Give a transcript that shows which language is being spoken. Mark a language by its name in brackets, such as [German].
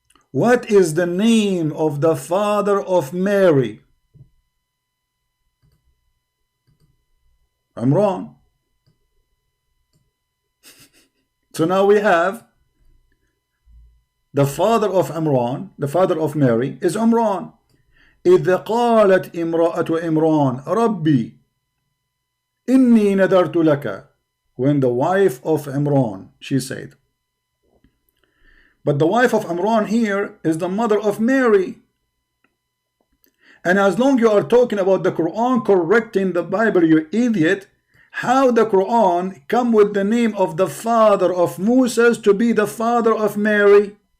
[English] What is the name of the father of Mary? Imran. So now we have the father of Imran, the father of Mary is Imran. [Arabic] إذ قالت امرأة إمران ربي إني نذرت لك. [English] When the wife of Imran, she said. But the wife of Imran here is the mother of Mary. And as long you are talking about the Quran correcting the Bible, you idiot, how the Quran come with the name of the father of Moses to be the father of Mary?